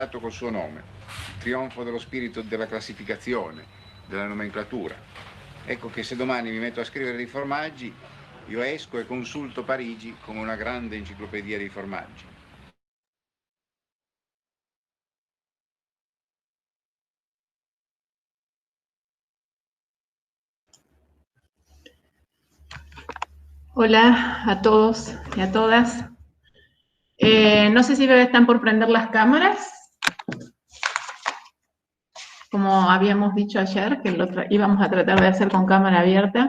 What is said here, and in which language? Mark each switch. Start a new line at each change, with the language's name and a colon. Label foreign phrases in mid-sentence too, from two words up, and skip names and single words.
Italian: col suo nome, trionfo dello spirito della classificazione, della nomenclatura. Ecco che se domani mi metto a scrivere dei formaggi, io esco e consulto Parigi come una grande enciclopedia dei formaggi.
Spanish: Hola a todos y a todas. No sé si están por prender las cámaras, como habíamos dicho ayer, que lo íbamos a tratar de hacer con cámara abierta.